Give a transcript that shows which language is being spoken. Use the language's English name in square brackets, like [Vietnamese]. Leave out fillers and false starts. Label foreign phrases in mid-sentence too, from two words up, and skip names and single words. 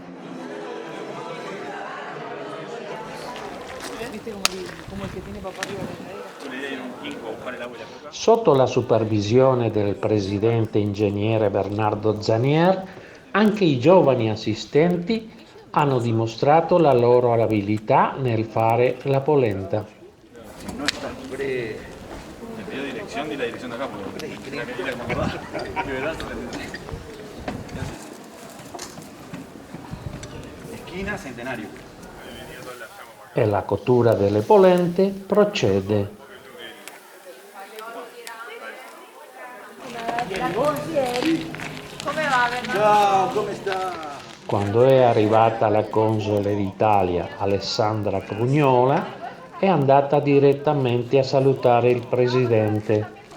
[Italian] Sotto la supervisione del presidente ingegnere Bernardo Zanier, anche i giovani assistenti hanno dimostrato la loro abilità nel fare la polenta. [Spanish] Di la dirección de acá, porque la que tira como va. De verdad, esquina Centenario. [Italian] E la cottura delle polente procede. Come va, Bernardo? Ciao, come sta? Quando è arrivata la console d'Italia Alessandra Crugnola, è andata direttamente a salutare il presidente.